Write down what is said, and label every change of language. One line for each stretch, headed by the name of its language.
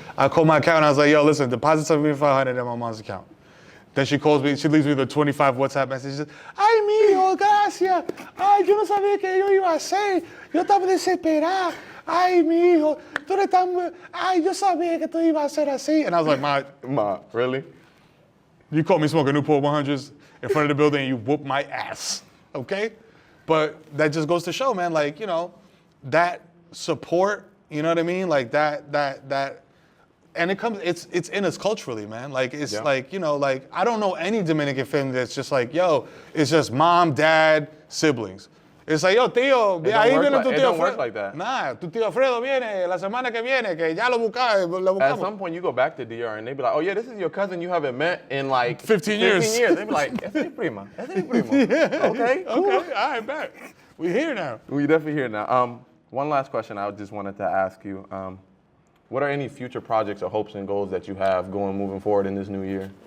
English: I called my account and I was like, yo, listen, deposit $7,500 in my mom's account. Then she calls me, she leaves me the 25 WhatsApp messages.
Spanish: Ay, mi hijo, gracias. Ay, yo no sabía que yo iba a hacer. Yo estaba desesperada. Ay, mi hijo, tú eres tan... Ay, yo sabía que tú ibas a hacer así.
English: And I was like, Ma, really? you caught me smoking Newport 100s in front of the building and you whooped my ass, okay? But that just goes to show, man, like, you know, that support, you know what I mean? Like that, and it comes, it's in us culturally, man. Like, it's like, you know, like, I don't know any Dominican family that's just like, yo, it's just mom, dad, siblings. It's like, yo,
Spanish: tío, ahí viene tu tío.
English: It don't work like that.
Spanish: Nah, tu tío Alfredo viene la semana que viene, que ya lo buscamos.
English: At some point, you go back to DR and they be like, oh yeah, this is your cousin you haven't met in like 15 years. They be like,
Spanish: esa es mi prima.
English: Okay, cool. Okay, all right, bet. We're here now. We definitely here now. One last question I just wanted to ask you. What are any future projects or hopes and goals that you have moving forward in this new year?